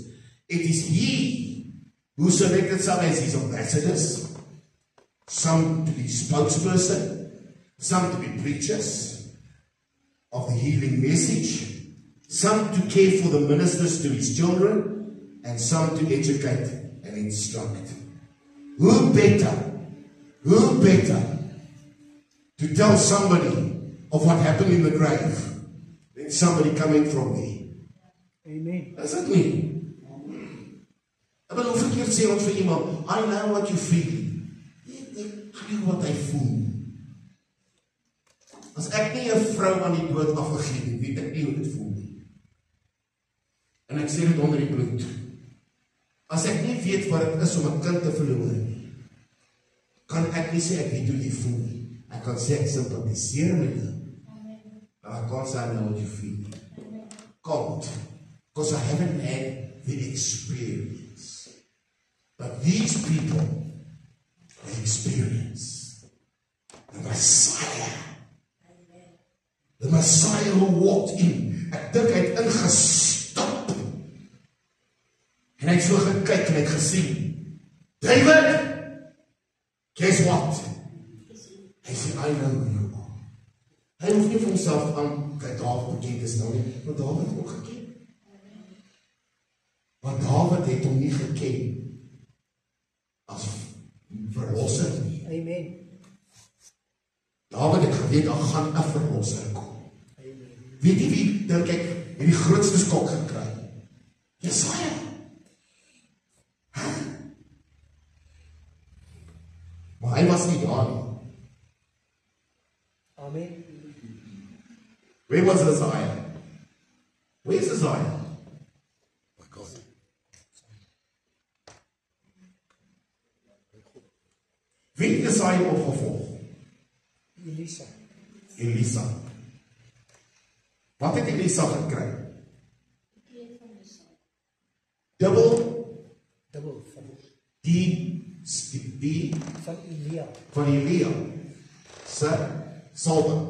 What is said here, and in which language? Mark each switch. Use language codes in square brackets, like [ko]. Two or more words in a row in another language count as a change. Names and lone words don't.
[en] It is he who selected some as his ambassadors, some to be spokesperson, some to be preachers of the healing message, some to care for the ministers to his children, and some to educate and instruct. Who better to tell somebody of what happened in the grave than somebody coming from there? Amen. Does that mean? [af] I bedoel, verkeerd sê ons vir iemand, [en] I know what you feel. [af] Ek weet wat hy voel. As ek nie 'n vrou aan die dood afgegee het, weet ek nie hoe dit voel nie. En ek sê dit onder die bloed. As ek nie weet wat dit is om 'n kind te verloor nie, kan ek nie sê ek weet hoe jy voel nie. Ek kan sê ek sympathiseer met jou. [en] But I can't say I know what you feel. Can't. Because I haven't had the experience. But these people, they experience the Messiah. The Messiah who walked in. [af] Ek dink hy het ingestap. En hy het so gekyk en hy het gesien. [en] David, guess what? [af] Hy sê, [en] I know who you are. [af] Hy hoef nie vir homself aan by David bekend te stel nie, maar David het ook geken. Maar David het hom nie geken as verlosser nie. Amen. David het geweet, daar gaan 'n verlosser kom. Weet jy wie, dink ek, het die grootste skok gekry? Jesaja. Maar hy was nie daar nie. Amen. [en] Where was Isaiah? Where's Isaiah? [af] Wie het Isaiah opgevolg? Elisa. Wat het Elisa gekry? Dubbel die van Elia se salwing.